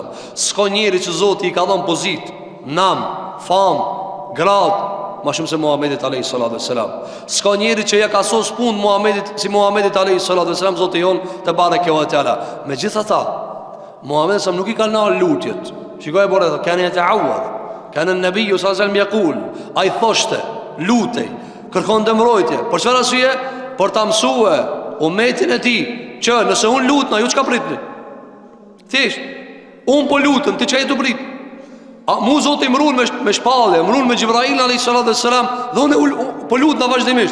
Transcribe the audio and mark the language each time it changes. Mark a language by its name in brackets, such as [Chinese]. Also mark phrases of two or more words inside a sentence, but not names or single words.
[Albanian] S'ka njeri që Zoti i ka dhënë pozitë, nam, fam, grad më shumë se Muhamedit [Arabic] عليه الصلاة والسلام. [Albanian] S'ka njeri që ja ka sos punë Muhamedit si Muhamedit [Arabic] عليه الصلاة والسلام, [Albanian] Zoti jon [Arabic] تبارك وتعالى. [Albanian] Megjithatë, Muhamedi sa nuk i kanë nal lutjet. Shikoj por ato kanë ta'awad. [Arabic] كان النبي صلى الله عليه وسلم يقول, [Albanian] ai thoshte, lutej, kërkonte mbrojtje. Për çfarë arsye? Për ta mësuar umetin e tij që nëse unë lutna, ju çka pritni? Thjesht, unë po lutem, ti çaj të prit. Mu Zoti mrun me shpallje, mrun me Xhibrail [Arabic] عليه السلام, [Albanian] dhe unë po lutna vazhdimisht.